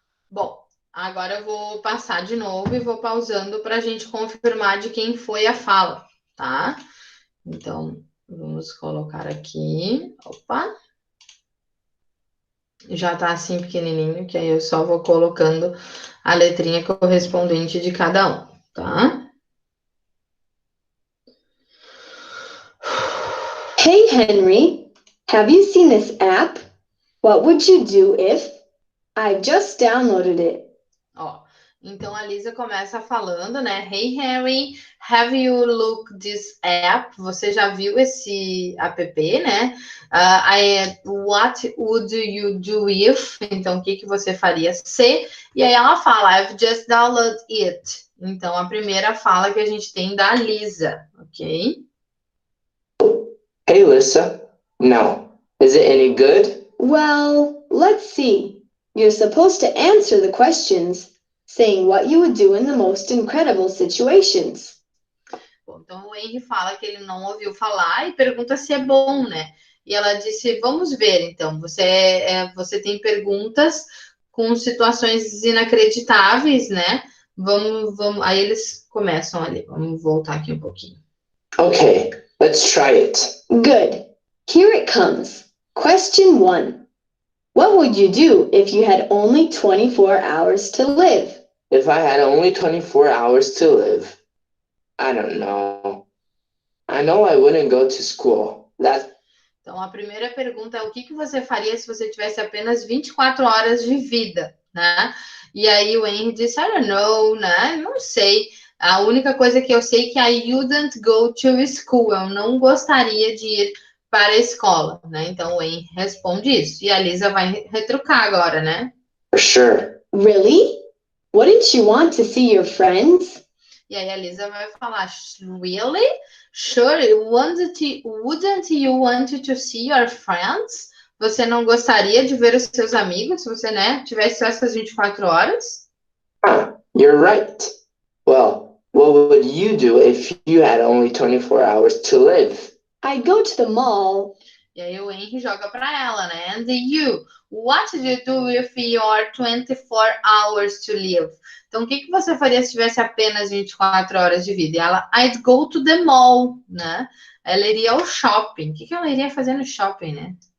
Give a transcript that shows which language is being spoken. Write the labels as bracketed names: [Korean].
[Portuguese] Bom, agora eu vou passar de novo e vou pausando para a gente confirmar de quem foi a fala, tá? Então, vamos colocar aqui. Opa! Já tá assim pequenininho, que aí eu só vou colocando a letrinha correspondente de cada um, tá? [English] Hey, Henry, have you seen this app? What would you do if... I just downloaded it. [Portuguese] Ó, então a Lisa começa falando, né? [English] Hey, Harry, have you looked this app? [Portuguese] Você já viu esse app, né? [English] What would you do if? [Portuguese] Então, o que que você faria se? E aí ela fala, [English] I've just downloaded it. [Portuguese] Então, a primeira fala que a gente tem da Lisa, ok? [English] Hey, Lisa. No. Is it any good? Well, let's see. You're supposed to answer the questions, saying what you would do in the most incredible situations. [Portuguese] Bom, então o Henry fala que ele não ouviu falar e pergunta se é bom, né? E ela disse, vamos ver, então, você tem perguntas com situações inacreditáveis, né? Vamos, aí eles começam ali, vamos voltar aqui um pouquinho. [English] Okay, let's try it. Good. Here it comes. Question 1. What would you do if you had only 24 hours to live? If I had only 24 hours to live, I don't know. I know I wouldn't go to school. [Portuguese] Então, a primeira pergunta é o que você faria se você tivesse apenas 24 horas de vida, né? E aí o Henry disse, [English] I don't know, [Portuguese] né? Não sei. A única coisa que eu sei é que [English] I wouldn't go to school. [Portuguese] Eu não gostaria de ir para a escola, né? Então o Henry responde isso. E a Lisa vai retrucar agora, né? [English] For sure. Really? Wouldn't you want to see your friends? [Portuguese] E aí a Lisa vai falar, really? [English] Sure, wouldn't you want to see your friends? [Portuguese] Você não gostaria de ver os seus amigos se você, né, tivesse só essas 24 horas? [English] You're right. Well, what would you do if you had only 24 hours to live? I'd go to the mall. [Portuguese] E aí o Henry joga para ela, né? [English] And you, what do you do with your 24 hours to live? [Portuguese] Então, o que você faria se tivesse apenas 24 horas de vida? E ela, [English] I'd go to the mall, [Portuguese] né? Ela iria ao shopping. O que ela iria fazer no shopping, né?